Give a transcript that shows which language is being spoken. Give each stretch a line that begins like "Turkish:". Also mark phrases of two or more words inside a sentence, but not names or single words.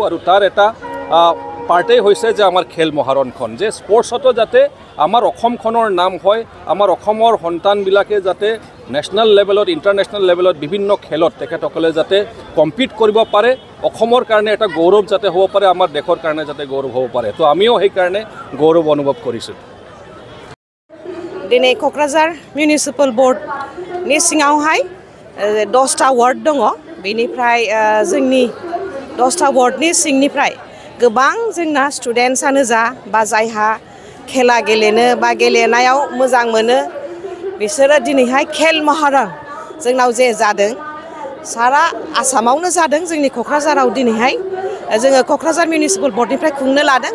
Assamese: আৰু তাৰ এটা পাৰ্টেই হৈছে যে আমাৰ খেল মহাৰণখন, যে স্পৰ্টছতো যাতে আমাৰ অসমখনৰ নাম হয়, আমাৰ অসমৰ সন্তানবিলাকে যাতে
English: national levelত, international levelত
Assamese: বিভিন্ন খেলত তেখেতসকলে যাতে কম্পিট কৰিব পাৰে, অসমৰ কাৰণে এটা গৌৰৱ যাতে হ'ব পাৰে, আমাৰ দেশৰ কাৰণে যাতে গৌৰৱ হ'ব পাৰে। তো আমিও সেইকাৰণে গৌৰৱ অনুভৱ কৰিছোঁ।
Bodo: दिनै क'क्राझार मिउनिसिपाल बर्डनि सिङावहाय 10टा वार्ड दङ। बेनिफ्राय जोंनि 10टा वार्डनि सिंनिफ्राय गोबां जोंना स्टुडेन्टसानो जा बा जायहा खेला गेलेनो बा गेलेनायाव मोजां मोनो, बिसोरो दिनैहाय खेल महारन जोंनाव जे जादों, सारा आसामावनो जादों, जोंनि क'क्राझाराव दिनैहाय जोङो क'क्राझार मिउनिसिपाल बर्डनिफ्राय खुंनो लादों।